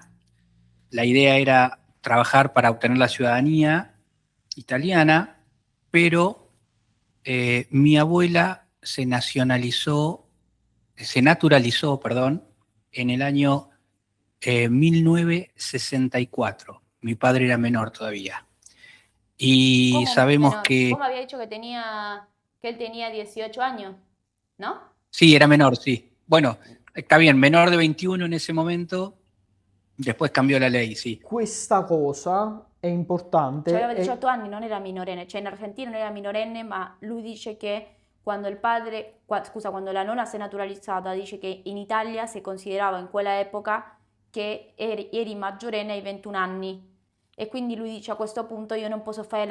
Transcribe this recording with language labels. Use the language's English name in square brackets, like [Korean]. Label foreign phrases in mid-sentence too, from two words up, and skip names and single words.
[Spanish] La idea era trabajar para obtener la ciudadanía italiana, pero mi abuela se naturalizó, perdón, en el año 1964. Mi padre era menor todavía. Y ¿Cómo sabemos menor? que... Vos me habías dicho que él tenía 18 años, ¿no? Sí, era menor, sí. Bueno, está bien, menor de 21 en ese momento, después cambiò la ley, sì. [Italian] Questa cosa è Cioè importante aveva e 18 anni, non era minorenne, cioè in Argentina non era minorenne, ma lui dice che quando quando la nonna si è naturalizzata, dice che in Italia si considerava in quella epoca che eri maggiorenne ai 21 anni e quindi lui dice a questo punto io non posso fare la